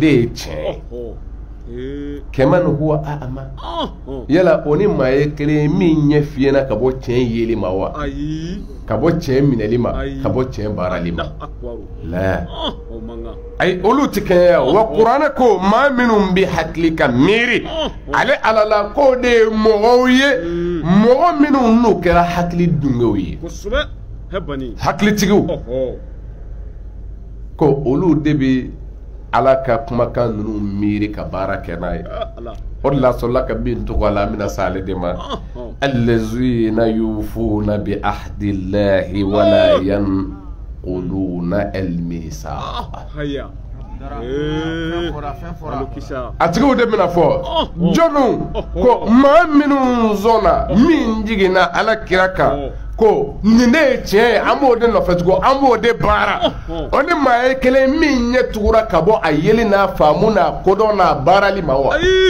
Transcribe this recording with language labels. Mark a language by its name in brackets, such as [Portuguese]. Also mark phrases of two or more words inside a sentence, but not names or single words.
[Bambara] ye tiɲɛ ye kɛmɛ ni [Arabic] هو أعمى [Bambara] yala o ni maa ye kelen min ɲɛ fiyɛna ka bɔ tiɲɛ yeli ma wa ka bɔ tiɲɛ minɛli ma ka bɔ tiɲɛ baarali ma la ayi olu tɛ kɛnɛya wa kuranɛ ko maa minnu bɛ hakili ka miiri ale ala la k'o de ye mɔgɔw ye mɔgɔ minnu n'u kɛra hakili dungew ye hakilitigiw ko olu de bɛ ala ka kumakan ninnu miiri ka baara kɛ n'a ye o de la sɔrɔla ka min tɔgɔ la an bɛna se ale de ma [Arabic] الذين يوفون بعهد الله ولا ينقضون الميثاق [Bambara] a tigiw de bɛna fɔ jɔnnu ko maa minnu sɔnna min jiginna ala kira kan ko nin de ye tiɲɛ ye an b'o de nɔfɛ tugun an b'o de baara o ni maa ye kelen min ɲɛ tugura ka bɔ a yeli n'a faamu n'a kodɔn n'a baarali ma wa